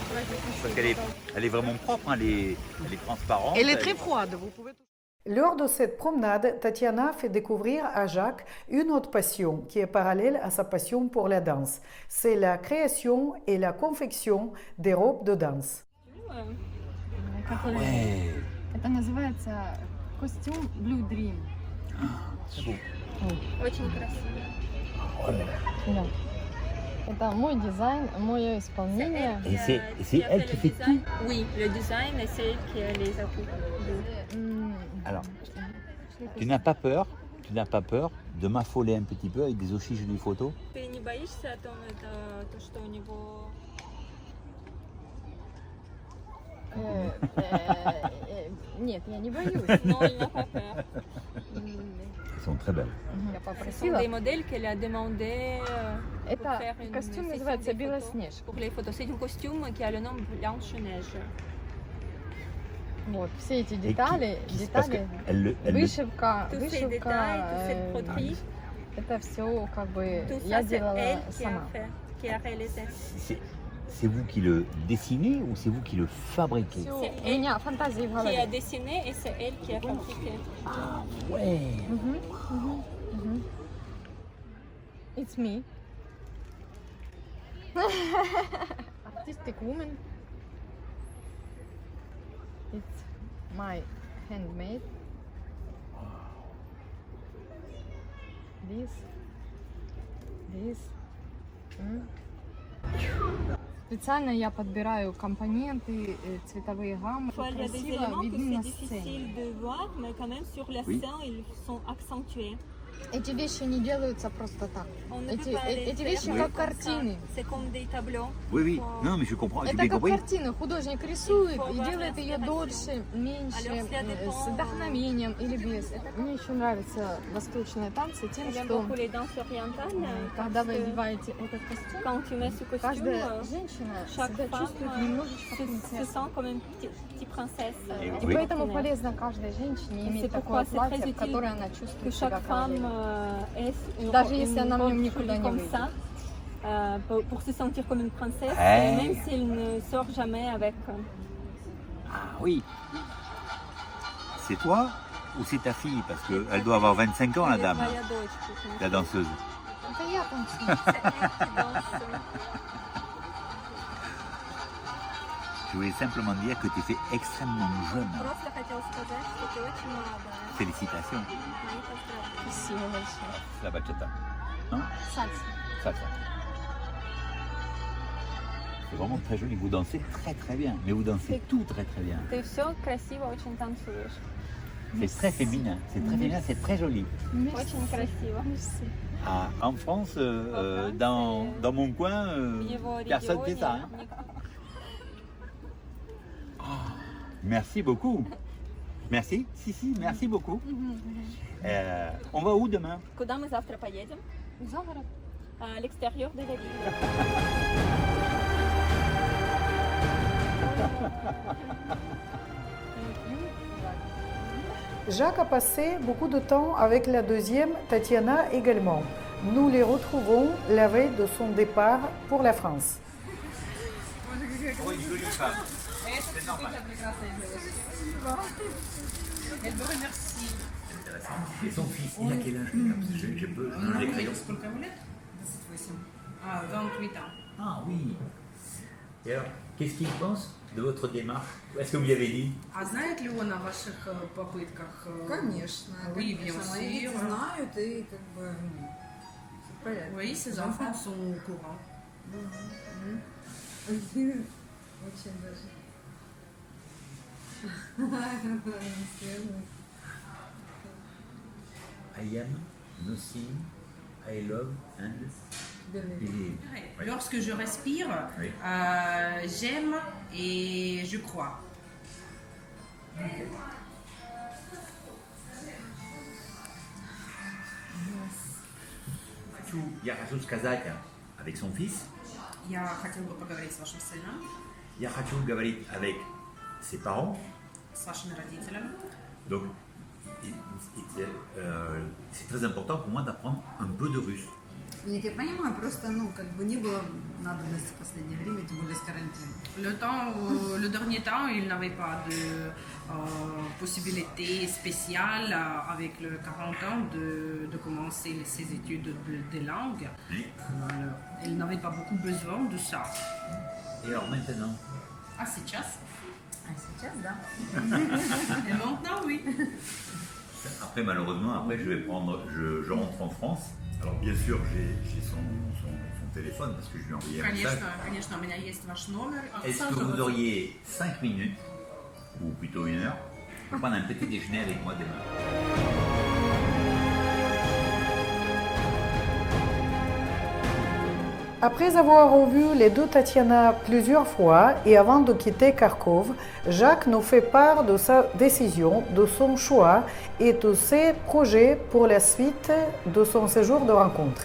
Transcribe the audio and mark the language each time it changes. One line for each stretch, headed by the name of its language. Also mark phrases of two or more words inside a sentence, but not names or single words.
French: Parce qu'elle est vraiment propre, hein, elle est transparente. Elle est très froide. Vous pouvez... Lors de cette promenade, Tatiana fait découvrir à Jacques une autre passion qui est parallèle à sa passion pour la danse. C'est la création et la confection des robes de danse. Ouais.
Russian: Это называется костюм Blue Dream.
French: C'est beau.
Russian: Очень красиво. Да. Это мой дизайн, мое исполнение.
French: Et c'est elle qui fait tout. Oui, le design, c'est elle qui a les atouts. Alors, tu n'as pas peur de m'affoler un petit peu avec des aussi jolies photos?
Russian: Ты не боишься о том, то, что у него... Нет, я не боюсь.
French: Non, il n'a pas peur. Elles sont très belles.
Russian: Я
French: Ce sont
Russian: попросила.
French: des modèles qu'elle a demandé pour
Russian: Это
French: faire une
Russian: костюм
French: session
Russian: называется
French: des photos.
Russian: Белоснежка.
French: Pour les photos, c'est un costume qui a le nom Blanche-Neige.
Russian: Вот, все эти
French: Et
Russian: детали,
French: parce
Russian: детали,
French: qu'elle le
Russian: вышивка,
French: Tous ces détails, toute cette broderie,
Russian: это все как бы
French: tout
Russian: я
French: ça, c'est
Russian: делала
French: elle qui a
Russian: сама.
French: fait, qui a réalisé. c'est vous qui le dessinez ou c'est vous qui le fabriquez?
Russian: Всё,
French: C'est
Russian: у меня фантазии в
French: Qui a
Russian: голове.
French: dessiné et c'est elle qui a fabriqué. Ah ouais.
English: It's me. Artistic woman. It's my handmade. This.
Russian: Специально я подбираю компоненты, цветовые гаммы.
French: Parfois, il y a des
Russian: Красиво
French: éléments que
Russian: видны
French: c'est
Russian: на сцене.
French: difficile de voir, mais quand même sur la Oui. scène, ils sont accentués.
Russian: Эти вещи не делаются просто так.
French: On ne
Russian: Эти,
French: peut pas les
Russian: эти
French: faire
Russian: вещи
French: comme
Russian: как
French: ça.
Russian: картины.
French: C'est comme des tableaux. Oui, oui. Faut- Non, mais je comprends. J'ai
Russian: Это
French: bien
Russian: как
French: compris.
Russian: картины. Художник рисует
French: Il faut
Russian: и
French: avoir
Russian: делает ее
French: l'inspiration.
Russian: дольше, меньше,
French: Alors, ça dépend.
Russian: с вдохновением или без. Мне еще нравятся восточные танцы тем,
French: J'aime
Russian: что
French: beaucoup les danses orientales.
Russian: когда
French: parce
Russian: вы
French: que
Russian: одеваете этот костюм,
French: Quand tu mets ce costume,
Russian: каждая женщина
French: chaque
Russian: себя
French: femme
Russian: чувствует немножечко
French: se
Russian: принцессой.
French: sent comme une petite princesse. Et
Russian: И
French: oui.
Russian: поэтому полезно каждой женщине
French: Et
Russian: иметь
French: c'est pourquoi
Russian: такое
French: c'est
Russian: платье,
French: très
Russian: в которое она
French: Que
Russian: чувствует
French: chaque
Russian: себя
French: femme
Russian: королевой.
French: ait
Russian: Даже если
French: une
Russian: она в
French: robe
Russian: нем никуда
French: jolie
Russian: не
French: comme
Russian: выйдет.
French: ça, pour se sentir comme une princesse,
English: Hey.
French: même s'il ne sort jamais avec. Ah oui. C'est toi ou c'est ta fille? Parce qu'elle doit avoir 25 ans, la dame,
Russian: Твоя дочь,
French: la danseuse.
Russian: Это я танцую.
French: c'est elle qui danse. Je voulais simplement dire que tu es fait extrêmement jeune.
Russian: Просто хотела сказать, что ты очень молодая.
French: Félicitations.
Russian: Мои поздравления. Спасибо большое.
French: La bachata. Non?
Russian: Сальса.
French: Ça. C'est vraiment très joli. Vous dansez très très bien. Mais vous dansez tout très très bien. Ты все красиво очень танцуешь. C'est très féminin. C'est très féminin, c'est très joli.
Russian: Очень красиво.
French: Ah, en France, dans mon coin,
Russian: В его
French: personne fait ça.
Russian: регионе
French: Hein. Merci beaucoup. Merci. Si, merci beaucoup. On va où demain?
Russian: Куда мы завтра поедем? За город.
French: À l'extérieur de la ville. Jacques a passé beaucoup de temps avec la deuxième, Tatiana également. Nous les retrouvons la veille de son départ pour la France. Oh, une jolie femme. C'est normal. Elle vous remercie. Intéressant. Et son fils, il a quel âge? Je peux les crayons.
Russian: Сколько ему лет? 28 ans.
French: Ah oui. Et alors, qu'est-ce qu'il pense de votre démarche? Est-ce que vous lui avez dit?
Russian: А знает ли он о ваших попытках? Конечно,
French: Oui, bien
Russian: конечно. Мои дети
French: sûr.
Russian: знают и как бы всё в порядке.
French: Oui, ses enfants sont au courant.
Russian: Очень даже.
English: I am, nothing, I love and...
French: Ouais. Lorsque je respire, Oui. j'aime et je crois.
Russian: Я хочу сказать
French: avec son fils,
Russian: Я хотела бы поговорить с вашим сыном, я хочу говорить
French: avec ses parents.
Russian: с вашими родителями.
French: Donc, c'est très important pour moi d'apprendre un peu de russe.
Russian: Нет, я понимаю, просто, как бы не было надобности в последнее время, тем более с карантином.
French: Le dernier temps, il n'avait pas de possibilité spéciale avec le 40 ans de commencer ses études de langue. Oui. Il n'avait pas beaucoup besoin de ça. Et alors maintenant,
Russian: Ah, сейчас? А сейчас, да.
French: Et maintenant, oui. après malheureusement, je rentre en France. Alors bien sûr, j'ai son téléphone parce que je lui ai envoyé un message.
Russian: Конечно, у меня есть ваш номер.
French: Est-ce que vous auriez 5 minutes, ou plutôt 1 heure, pour prendre un petit déjeuner avec moi demain? Après avoir revu les deux Tatiana plusieurs fois et avant de quitter Kharkov, Jacques nous fait part de sa décision, de son choix et de ses projets pour la suite de son séjour de rencontre.